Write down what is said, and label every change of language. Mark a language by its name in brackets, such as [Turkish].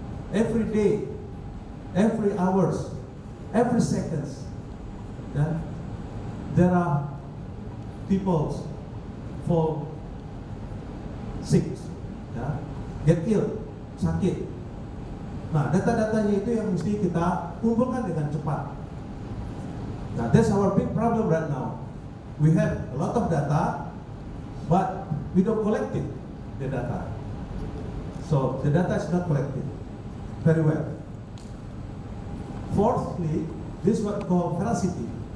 [English] Every day, every hours, every seconds, yeah, there are people fall sick, yeah, get ill, [Indonesian] sakit. Nah, data-datanya itu yang mesti kita kumpulkan dengan cepat. [English] Nah, that's our big problem right now. We have a lot of data, but we don't collect it, the data. So the data is not collected very well. Fourthly, this is what we call veracity.